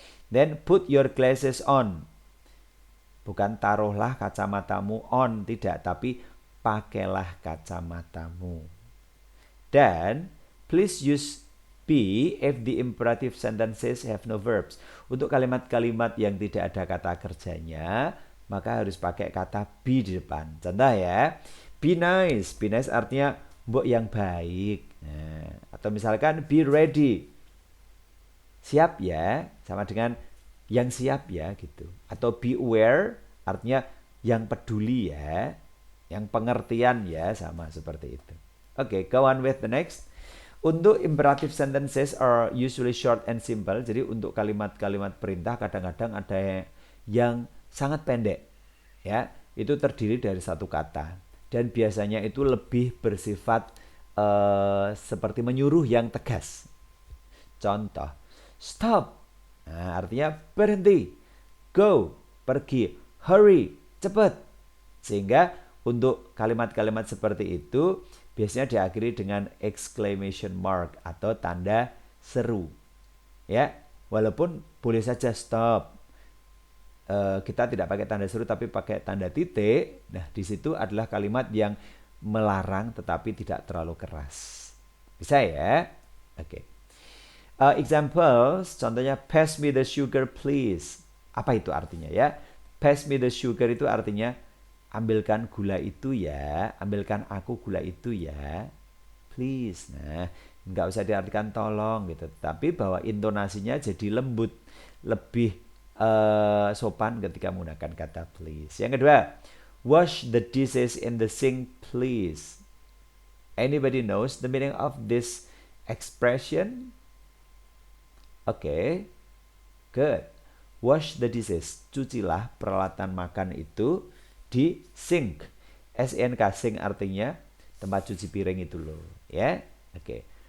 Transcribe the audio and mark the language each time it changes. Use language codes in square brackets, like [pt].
[en] Then put your glasses on. [id] Bukan taruhlah kacamatamu on, tidak, tapi pakailah kacamatamu. [en] Dan please use be if the imperative sentences have no verbs. [id] Untuk kalimat-kalimat yang tidak ada kata kerjanya, maka harus pakai kata be di depan. Contoh ya, [en] be nice. Be nice [id] artinya mbok yang baik. Nah, atau misalkan [en] be ready. [id] Siap ya, sama dengan yang siap ya gitu. Atau [en] be aware [id] artinya yang peduli ya, yang pengertian ya, sama seperti itu. [en] Oke, go on with the next. Untuk imperative sentences are usually short and simple. [id] Jadi untuk kalimat-kalimat perintah kadang-kadang ada yang sangat pendek, ya, itu terdiri dari satu kata dan biasanya itu lebih bersifat seperti menyuruh yang tegas. Contoh, stop, nah, artinya berhenti, go, pergi, hurry, cepat. Sehingga untuk kalimat-kalimat seperti itu biasanya diakhiri dengan exclamation mark atau tanda seru, ya, walaupun boleh saja stop. Kita tidak pakai tanda seru tapi pakai tanda titik. Nah, di situ adalah kalimat yang melarang tetapi tidak terlalu keras. Bisa ya? Oke. [en] Examples, contohnya pass me the sugar please. [id] Apa itu artinya ya? [en] Pass me the sugar [id] itu artinya ambilkan gula itu ya, ambilkan aku gula itu ya, please. Nah, nggak usah diartikan tolong gitu, tapi bahwa intonasinya jadi lembut, lebih sopan ketika menggunakan kata please. Yang kedua, [en] wash the dishes in the sink please. Anybody knows the meaning of this expression? Okay, good. Wash the dishes, [id] cucilah peralatan makan itu di sink. SINK, sink artinya tempat cuci piring itu loh, ya. Oke.